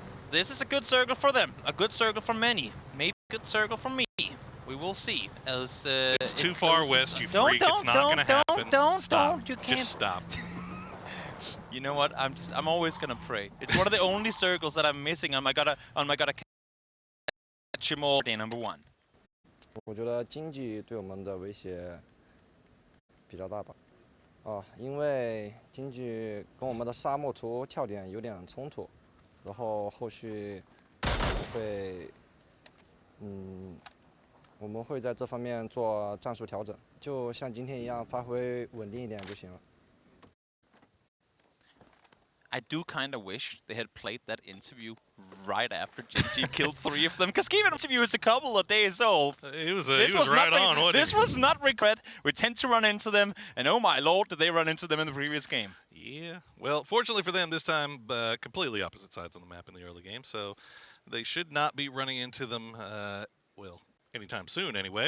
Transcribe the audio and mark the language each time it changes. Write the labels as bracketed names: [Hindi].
[English] This is a good circle for them, a good circle for many, maybe a good circle for me. We will see. As it's too far west, you freak. It's not going to happen. Don't. You can't. Just stop. You know what? I'm always gonna pray. It's one of the only circles that I'm missing on my gotta catch him all day number 1. [Chinese] 我觉得经济对我们的威胁比较大吧。因为经济跟我们的沙漠图跳点有点冲突，然后后续我们会在这方面做战术调整，就像今天一样，发挥稳定一点就行了。 [English] I do kind of wish they had played that interview right after GG killed 3 of them, because Keevan interview is a couple of days old. He was right on, wasn't he? This was not regret. We tend to run into them, and oh my lord, did they run into them in the previous game. Yeah, well, fortunately for them, this time, completely opposite sides on the map in the early game, so they should not be running into them, well, anytime soon anyway.